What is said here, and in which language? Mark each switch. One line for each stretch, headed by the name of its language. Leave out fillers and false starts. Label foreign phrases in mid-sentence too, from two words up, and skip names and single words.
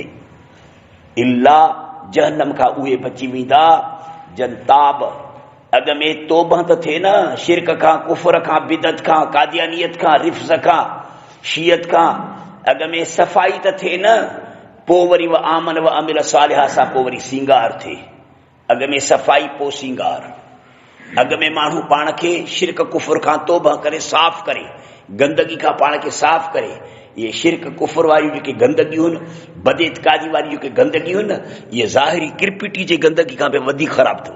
Sindhi: इल्ला जहन्नम खां उहे बची वेंदा जन ताब, अॻ में तौबह त थिए न, शिरक खां, कुफ़र खां, बिदत खां, कादियानियत खां, रिफ़्ज़ खां, शियत खां अॻ में सफ़ाई त थिए न, पोइ वरी
Arabic: وآمن وعمل صالحا
Sindhi: सां पोइ वरी सींगार थिए। अॻ में सफ़ाई पोइ सींगार। अॻ में माण्हू पाण खे शिरक कुफ़र खां तौबह करे साफ़ करे, गंदगी खां पाण खे साफ़ करे। ये शिरक कुफ़र वारियूं जेके गंदगियूं आहिनि, बदइतक़ादी वारियूं जेके गंदगियूं आहिनि न, इहे ज़ाहिरी किरपिटी जे गंदगी खां बि वधीक ख़राबु अथव।